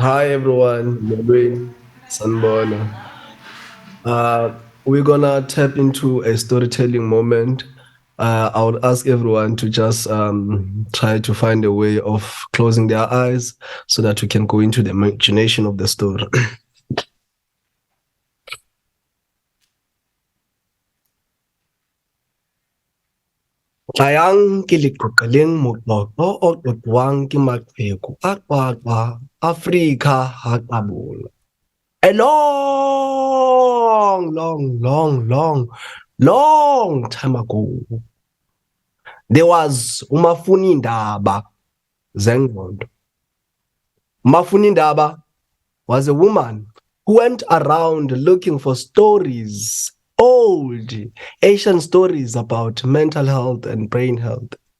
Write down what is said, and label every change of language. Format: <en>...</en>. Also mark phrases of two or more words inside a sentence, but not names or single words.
<en>Hi everyone, Medwin, Sanbona. We're gonna tap into a storytelling moment. I would ask everyone to just try to find a way of closing their eyes so that we can go into the imagination of the story.</en> <st>Tlayang ke leqoqeleng motlotlo o qotwang ke maqheku a qwaqwa Afrika ha qabola.</st> <en>A long time ago, there was Umafunindaba Zengod. Umafunindaba was a woman who went around looking for stories, old Asian stories about mental health and brain health.</en>